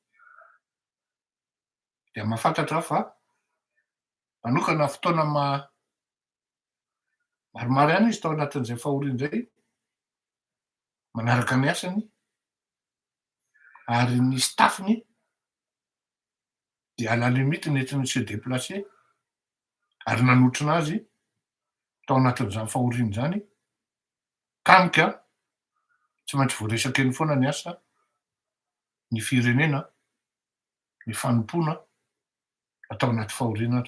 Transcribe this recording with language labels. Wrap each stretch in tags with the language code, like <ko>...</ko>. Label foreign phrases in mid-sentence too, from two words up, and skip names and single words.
<mg>dia mahafantatra aho fa manokana fotoana maromaro ihany izy tao anatin'izay fahoriana zay manaraka ny asany ary ny staffiny dia</mg> <fr>à la limite</fr> <mg>nentina</mg> <fr>se déplacer</fr> <mg>ary nanotrina azy tao anatin'izany fahoriana zany kanika tsy maintsy voaresaka eny foana ny asa, ny firenena, ny fanompona atao anaty fahoriana.</mg>